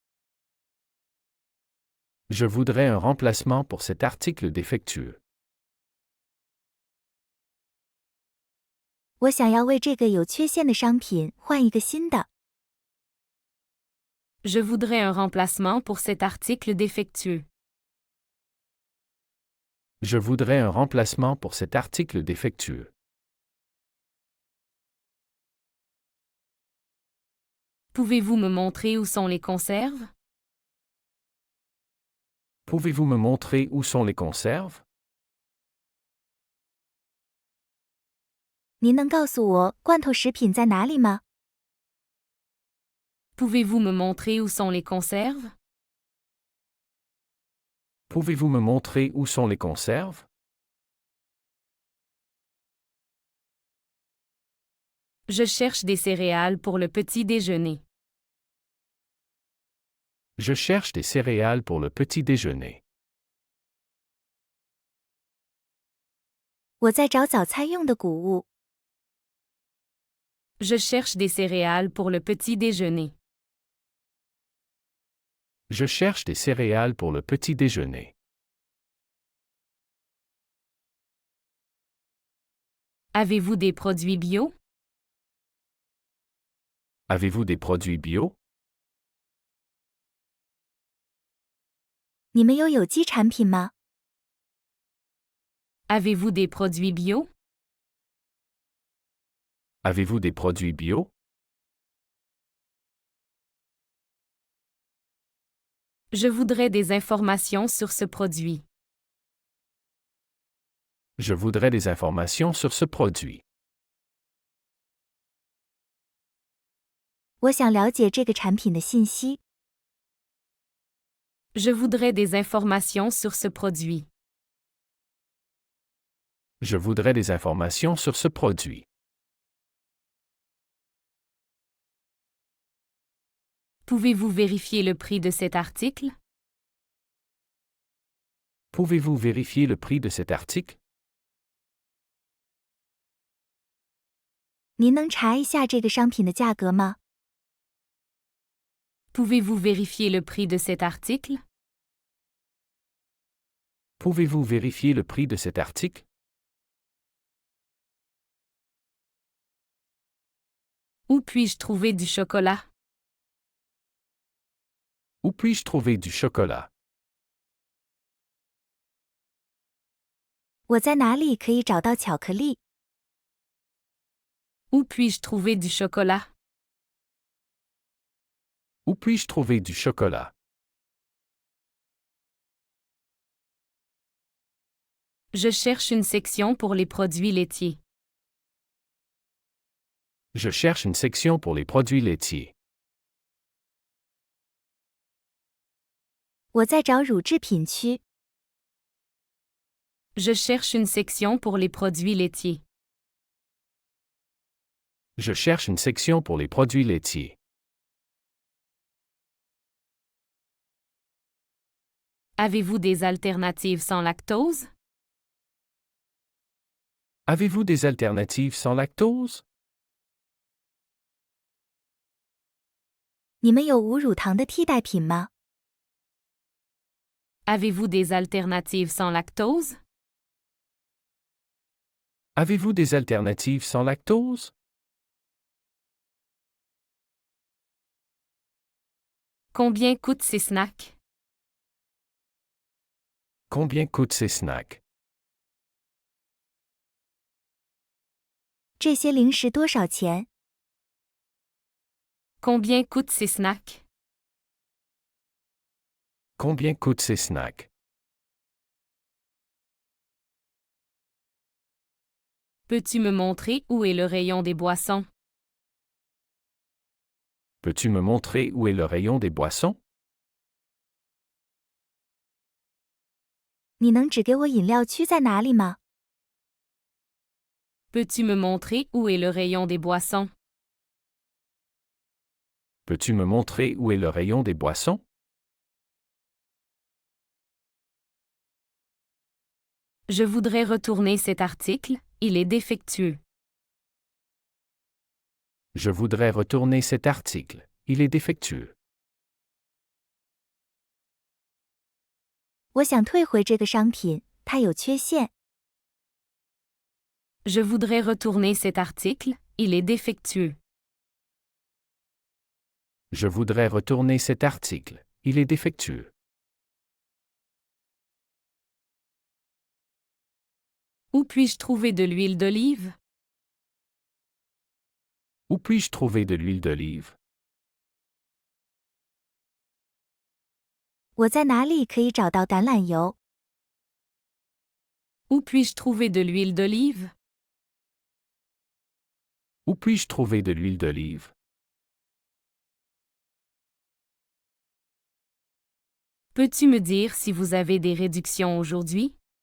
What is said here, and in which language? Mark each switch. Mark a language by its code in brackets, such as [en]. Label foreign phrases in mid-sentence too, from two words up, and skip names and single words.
[fr] Je voudrais un remplacement pour cet article défectueux. [zh] 我想要为这个有缺陷的商品换一个新的。 [fr] Je voudrais un remplacement pour cet article défectueux. Je voudrais un remplacement pour cet article défectueux. Pouvez-vous me montrer où sont les conserves? Pouvez-vous me montrer où sont les conserves? [zh] 您能告诉我罐头食品在哪里吗？ [fr] Pouvez-vous me montrer où sont les conserves? Pouvez-vous me montrer où sont les conserves? Je cherche des céréales pour le petit déjeuner. Je cherche des céréales pour le petit déjeuner. [zh] 我在找早餐用的谷物。 [fr] Je cherche des céréales pour le petit déjeuner. Je cherche des céréales pour le petit déjeuner. Avez-vous des produits bio? Avez-vous des produits bio? [zh] 你们有有机产品吗？ [fr] Avez-vous des produits bio? Avez-vous des produits bio? Je voudrais des informations sur ce produit. Je voudrais des informations sur ce produit. [zh] 我想了解这个产品的信息。 [fr] Je voudrais des informations sur ce produit. Je voudrais des informations sur ce produit. Pouvez-vous vérifier le prix de cet article? Pouvez-vous vérifier le prix de cet article? [zh] 您能查一下这个商品的价格吗？ [fr] Pouvez-vous vérifier le prix de cet article? Pouvez-vous vérifier le prix de cet article? Où puis-je trouver du chocolat? Où puis-je trouver du chocolat? [zh] 我在哪里可以找到巧克力？ [fr] Où puis-je trouver du chocolat? Où puis-je trouver du chocolat? Je cherche une section pour les produits laitiers. Je cherche une section pour les produits laitiers. [zh] 我在找乳制品区。 [fr] Je cherche une section pour les produits laitiers. Je cherche une section pour les produits laitiers. Avez-vous des alternatives sans lactose? Avez-vous des alternatives sans lactose? [zh] 你们有无乳糖的替代品吗？ [fr] Avez-vous des alternatives sans lactose? Avez-vous des alternatives sans lactose? Combien coûtent ces snacks? Combien coûtent ces snacks? [zh] 这些零食多少钱？ [fr] Combien coûtent ces snacks? Combien coûtent ces snacks? Peux-tu me montrer où est le rayon des boissons? Peux-tu me montrer où est le rayon des boissons? [zh] 你能指给我饮料区在哪里吗？ [fr] Peux-tu me montrer où est le rayon des boissons? Peux-tu me montrer où est le rayon des boissons? Je voudrais retourner cet article, il est défectueux. Je voudrais retourner cet article. Il est défectueux. [zh] 我想退回这个商品，它有缺陷。 [fr] Je voudrais retourner cet article, il est défectueux. Je voudrais retourner cet article. Il est défectueux. Où puis-je trouver de l'huile d'olive? Où puis-je trouver de l'huile d'olive? [zh] 我在哪里可以找到橄榄油？ [fr] Où puis-je trouver de l'huile d'olive? Où puis-je trouver de l'huile d'olive? Peux-tu me dire si vous avez des réductions aujourd'hui?